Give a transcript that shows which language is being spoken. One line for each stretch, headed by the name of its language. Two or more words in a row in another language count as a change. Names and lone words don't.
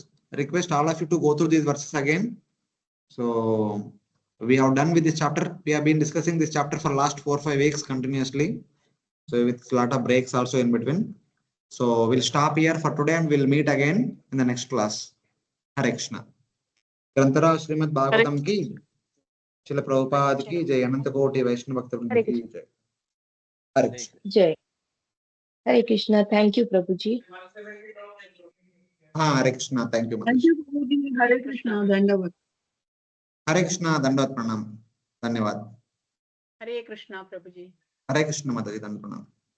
English: Request all of you to go through these verses again. So we have done with this chapter. We have been discussing this chapter for last 4 or 5 weeks continuously. So with a lot of breaks also in between. So we'll stop here for today and we'll meet again in the next class.
Hindi: हरे कृष्ण. ग्रंथरा श्रीमद् भागवतम की शिल प्रभुपाद की जय अनंत कोटि वैष्णव भक्तवृंद की जय. हरे कृष्ण. जय. हरे कृष्ण.
English: Thank you, Prabhuji.
Hindi: हाँ हरे कृष्णा.
English: thank you. Thank you, Prabhuji.
Hindi: हरे कृष्ण. दंडवत. हरे कृष्णा. दंडवत प्रणाम. धन्यवाद. हरे कृष्णा प्रभु जी. हरे कृष्ण माता जी. दंड प्रणाम.